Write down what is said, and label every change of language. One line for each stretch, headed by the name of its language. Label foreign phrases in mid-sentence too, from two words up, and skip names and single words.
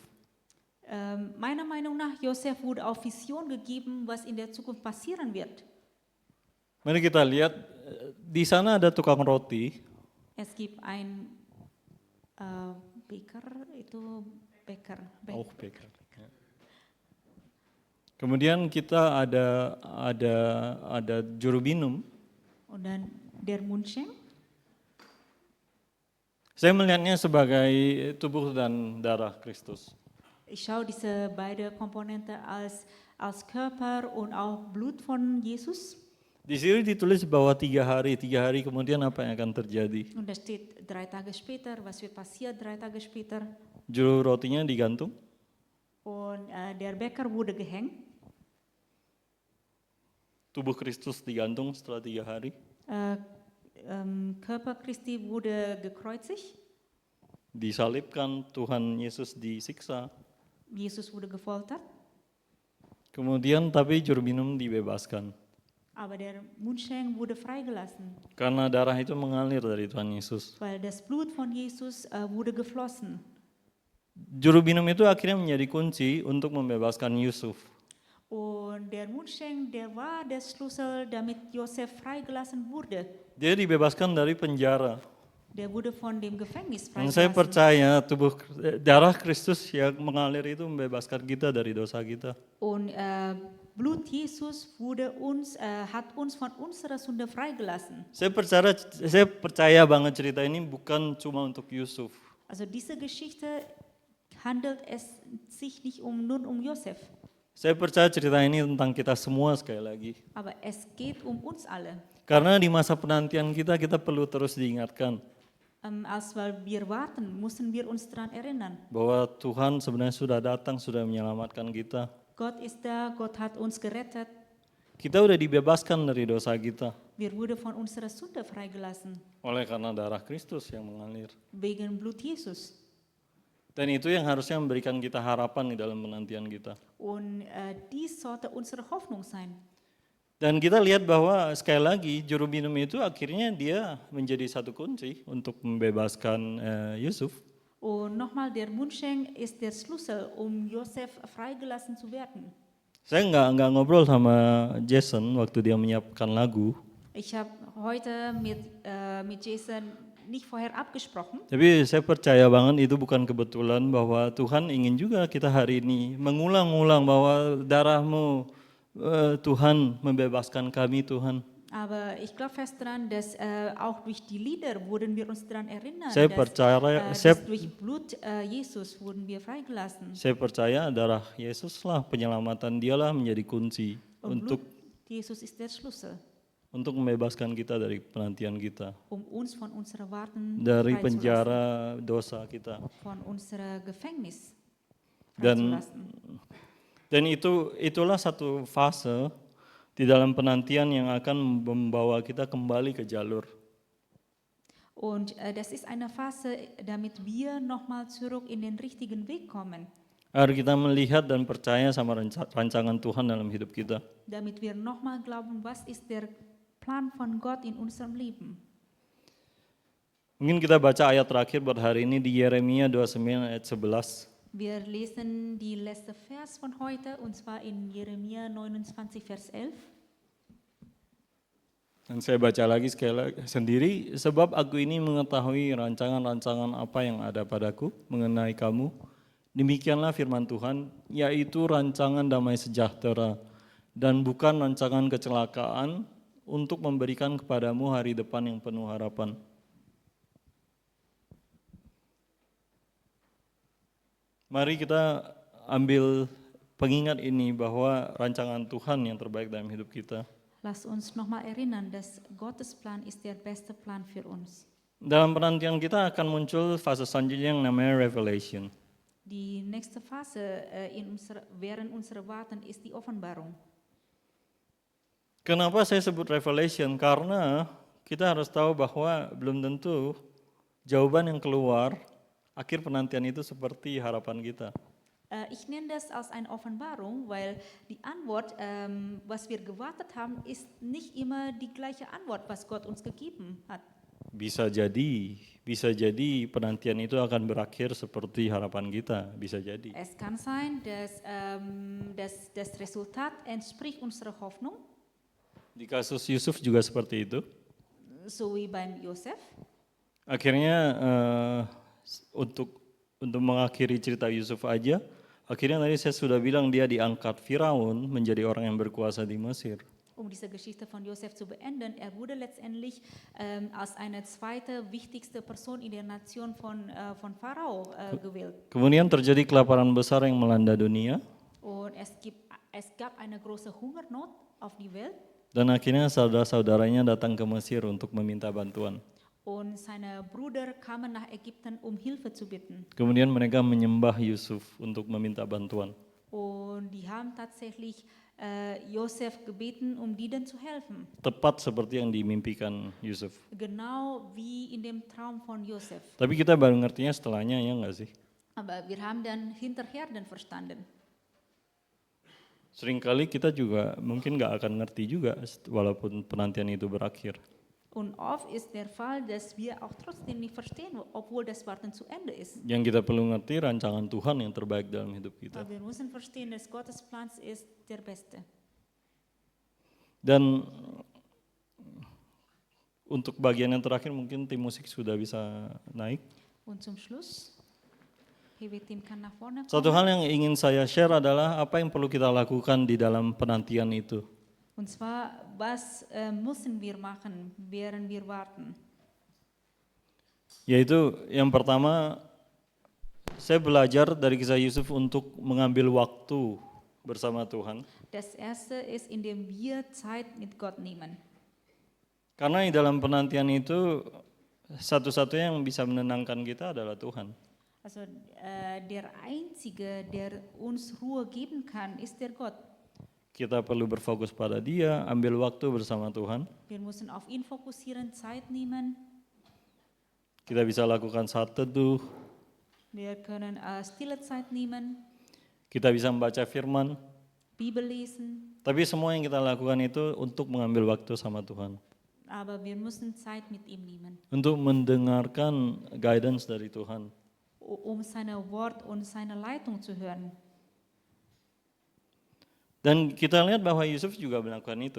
German: Meiner Meinung nach, Josef wurde auch Vision gegeben, was in der Zukunft passieren wird.
Indonesian: Mari kita lihat, di sana ada tukang roti.
German: Es gibt ein Bäcker, itu Bäcker. Auch Bäcker.
Indonesian: Ya. Kemudian kita ada juru minum.
German: Und dann der Mundschenk.
Indonesian: Saya melihatnya sebagai tubuh dan darah Kristus.
German: Ich schaue diese beiden Komponenten als Körper und auch Blut von Jesus.
Indonesian: Di sini ditulis bahwa 3 hari kemudian apa yang akan terjadi?
German: Und da steht 3 Tage später, was wird passiert 3 Tage später.
Indonesian: Juru rotinya digantung.
German: Und der Bäcker wurde gehängt.
Indonesian: Tubuh Kristus digantung setelah 3 hari.
German: Körper Christi wurde gekreuzigt,
Indonesian: disalibkan, Tuhan Yesus disiksa.
German: Jesus wurde gefoltert,
Indonesian: Kemudian tapi juru minum dibebaskan.
German: aber der Mundschenk wurde freigelassen,
Indonesian: Karena darah itu mengalir dari Tuhan Yesus.
German: weil das Blut von Jesus wurde geflossen.
Indonesian: Juru minum itu akhirnya menjadi kunci untuk membebaskan Yusuf.
German: Und der Mundschenk, der war der Schlüssel, damit Josef freigelassen wurde.
Indonesian: Dia dibebaskan dari penjara.
German: Der wurde von dem Gefängnis
Indonesian: Dan saya
German: freigelassen.
Indonesian: percaya darah Kristus yang mengalir itu membebaskan kita dari dosa kita.
German: Und Blut Jesus hat uns von unserer Sünde freigelassen.
Indonesian: Saya percaya banget cerita ini bukan cuma untuk Yusuf.
German: Also diese Geschichte handelt es sich nicht nur um Josef,
Indonesian: Saya percaya cerita ini tentang kita semua sekali lagi.
German: aber es geht um uns alle.
Indonesian: Karena di masa penantian kita perlu terus diingatkan
German: Als wir warten, müssen wir uns daran erinnern.
Indonesian: bahwa Tuhan sebenarnya sudah datang, sudah menyelamatkan kita.
German: Gott ist da, Gott hat uns gerettet.
Indonesian: Kita udah dibebaskan dari dosa kita
German: Wir wurden von unserer Sünde freigelassen,
Indonesian: oleh karena darah Kristus yang mengalir.
German: wegen Blut Jesus.
Indonesian: Dan itu yang harusnya memberikan kita harapan di dalam penantian kita.
German: Und dies sollte unsere Hoffnung sein.
Indonesian: Dan kita lihat bahwa sekali lagi juru minum itu akhirnya dia menjadi satu kunci untuk membebaskan Yusuf.
German: Und nochmal, der Mundschenk ist der Schlüssel, um Josef freigelassen zu werden.
Indonesian: Saya nggak ngobrol sama Jason waktu dia menyiapkan lagu.
German: Ich habe heute mit Jason nicht vorher abgesprochen,
Indonesian: Tapi saya percaya banget itu bukan kebetulan bahwa Tuhan ingin juga kita hari ini mengulang-ulang bahwa darah-Mu Tuhan membebaskan kami Tuhan.
German: aber ich glaube fest daran, dass auch durch die Lieder wurden wir uns daran erinnern,
Indonesian: Saya
German: dass,
Indonesian: percaya
German: dass durch Blut Jesus wurden wir freigelassen.
Indonesian: saya percaya darah Yesuslah penyelamatан dialah menjadi kunci
German: Und
Indonesian: untuk
German: Blut Jesus ist der Schlüssel,
Indonesian: membebaskan kita dari penantian kita,
German: um uns von unserer Warten
Indonesian: dari
German: freizulassen,
Indonesian: penjara dosa kita.
German: von unserer Gefängnis
Indonesian: Dan
German: freizulassen.
Indonesian: dan itulah satu fase di dalam penantian yang akan membawa kita kembali ke jalur.
German: Und das ist eine Phase, damit wir nochmal zurück in den richtigen Weg kommen,
Indonesian: Agar kita melihat dan percaya sama rancangan Tuhan dalam hidup kita.
German: damit wir nochmal glauben, was ist der Plan von Gott in unserem Leben.
Indonesian: Mungkin kita baca ayat terakhir buat hari ini di Yeremia 29 ayat 11.
German: Wir lesen die letzte Vers von heute, und zwar in Jeremia 29, Vers 11.
Indonesian: Dan saya baca lagi sekali lagi sendiri, sebab aku ini mengetahui rancangan-rancangan apa yang ada padaku mengenai kamu. Demikianlah firman Tuhan, yaitu rancangan damai sejahtera dan bukan rancangan kecelakaan untuk memberikan kepadamu hari depan yang penuh harapan. Mari kita ambil pengingat ini bahwa rancangan Tuhan yang terbaik dalam hidup kita.
German: Lass uns nochmal erinnern, dass Gottes Plan ist der beste Plan für uns.
Indonesian: Dalam penantian kita akan muncul fase selanjutnya yang namanya revelation.
German: Die nächste Phase während unserer Warten ist die Offenbarung.
Indonesian: Kenapa saya sebut revelation? Karena kita harus tahu bahwa belum tentu jawaban yang keluar akhir penantian itu seperti harapan kita.
German: Ich nenne das als eine Offenbarung, weil die Antwort, was wir gewartet haben, ist nicht immer die gleiche Antwort, was Gott uns gegeben hat.
Indonesian: Bisa jadi penantian itu akan berakhir seperti harapan kita, bisa jadi.
German: Es kann sein, dass das Resultat entspricht unserer Hoffnung,
Indonesian: Di kasus Yusuf juga seperti itu.
German: so wie beim Josef.
Indonesian: Akhirnya untuk mengakhiri cerita Yusuf aja, akhirnya tadi saya sudah bilang dia diangkat Firaun menjadi orang yang berkuasa di Mesir.
German: Um diese Geschichte von Josef zu beenden, er wurde letztendlich als eine zweite wichtigste Person in der Nation von Pharao gewählt.
Indonesian: Kemudian terjadi kelaparan besar yang melanda dunia,
German: Und es gab eine große Hungernot auf die Welt.
Indonesian: dan akhirnya saudara-saudaranya datang ke Mesir untuk meminta bantuan.
German: Und seine Brüder kamen nach Ägypten, um Hilfe zu bitten.
Indonesian: Kemudian mereka menyembah Yusuf untuk meminta bantuan.
German: Und die haben tatsächlich Josef gebeten, diesen zu helfen.
Indonesian: Tepat seperti yang dimimpikan Yusuf.
German: Genau wie in dem Traum von Josef.
Indonesian: Tapi kita baru ngertinya setelahnya, ya nggak sih?
German: Aber wir haben dann hinterher dann verstanden.
Indonesian: Seringkali kita juga mungkin nggak akan ngerti juga walaupun penantian itu berakhir.
German: Und oft ist der Fall, dass wir auch trotzdem nicht verstehen, obwohl das Warten zu Ende ist.
Indonesian: Yang kita perlu ngerti rancangan Tuhan yang terbaik dalam hidup kita.
German: Aber wir müssen verstehen, dass Gottes Plan ist der beste.
Indonesian: Dan untuk bagian yang terakhir mungkin tim musik sudah bisa naik.
German: Und zum Schluss, Hewe-Team kann nach vorne kommen.
Indonesian: Satu hal yang ingin saya share adalah apa yang perlu kita lakukan di dalam penantian itu.
German: Und zwar, was müssen wir machen, während wir warten?
Indonesian: Yaitu yang pertama, saya belajar dari kisah Yusuf untuk mengambil waktu bersama Tuhan.
German: Das erste ist, indem wir Zeit mit Gott nehmen.
Indonesian: Karena di dalam penantian itu satu-satunya yang bisa menenangkan kita adalah Tuhan.
German: Also der Einzige, der uns Ruhe geben kann, ist der Gott.
Indonesian: Kita perlu berfokus pada Dia, ambil waktu bersama Tuhan.
German: Wir müssen auf ihn fokussieren, Zeit nehmen.
Indonesian: Kita bisa lakukan saat teduh,
German: Wir können stille Zeit nehmen,
Indonesian: kita bisa membaca firman.
German: Bibel lesen,
Indonesian: Tapi semua yang kita lakukan itu untuk mengambil waktu sama Tuhan.
German: aber wir müssen Zeit mit ihm nehmen,
Indonesian: Untuk mendengarkan guidance dari Tuhan.
German: seine Wort und seine Leitung zu hören.
Indonesian: Dan kita lihat bahwa Yusuf juga melakukan itu.